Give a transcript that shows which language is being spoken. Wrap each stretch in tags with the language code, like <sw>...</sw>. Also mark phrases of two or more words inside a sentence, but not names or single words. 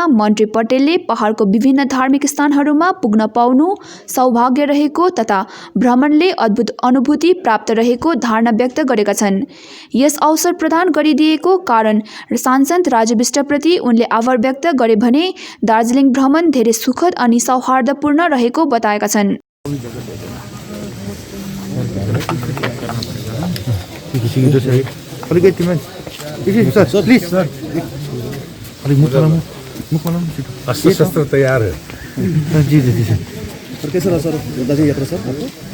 <ne>मन्त्री पटेलले पहाडको विभिन्न धार्मिक स्थानहरूमा पुग्न पाउनु सौभाग्य रहेको तथा भ्रमणले अद्भुत अनुभूति प्राप्त रहेको धारणा व्यक्त गरेका छन्। यस अवसर प्रदान गरिदिएको कारण सांसद राजु विष्टप्रति उनले आभार व्यक्त गरे भने दार्जिलिङ भ्रमण धेरै सुखद अनि सौहार्दपूर्ण रहेको बताएका छन्।</ne> <hi>शस्त्र तैयार है। जी जी जी सर। और कैसा रहा सर दार्जिलिंग यात्रा सर आपको?</hi>